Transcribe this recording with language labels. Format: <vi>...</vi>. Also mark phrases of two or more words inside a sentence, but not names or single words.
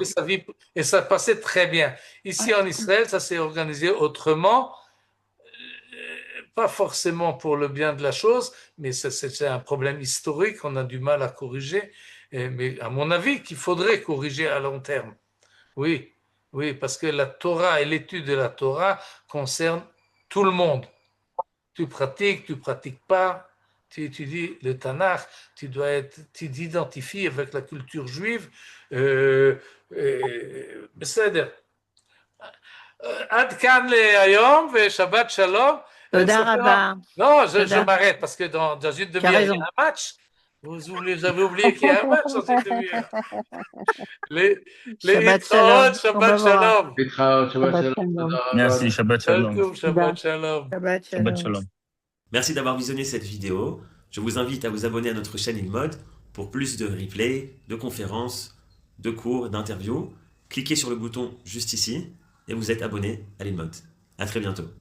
<fr>avait sa vie, et ça passait très bien. Ici en Israël, ça s'est organisé autrement, pas forcément pour le bien de la chose, mais c'est un problème historique, on a du mal à corriger, mais à mon avis, qu'il faudrait corriger à long terme. Oui, Oui, parce que la Torah et l'étude de la Torah concernent tout le monde. Tu pratiques pas, tu étudies le Tanakh, tu t'identifies avec la culture juive.</fr> <he>בסדר. עד כאן להיום ושבת שלום. תודה רבה.</he> <fr>Non, je</fr> <he>תודה.</he> <fr>m'arrête parce que dans une Tu as demi-heure, il y raison. a un match. Vous avez oublié qu'il y a un match dans une demi-heure. Les</fr> <he>Shabbat Yitraot, shalom. שבת שלום. להתראות, שבת Shabbat שלום, shalom. תודה רבה. Merci, שבת שלום. שלום, שבת שלום. Shabbat Shabbat shalom. Shalom.</he> <fr>Merci d'avoir visionné cette vidéo. Je vous invite à vous abonner à notre chaîne InMode pour plus de replays, de conférences, de cours, d'interviews. Cliquez sur le bouton juste ici et vous êtes abonné à l'InMode. À très bientôt.</fr>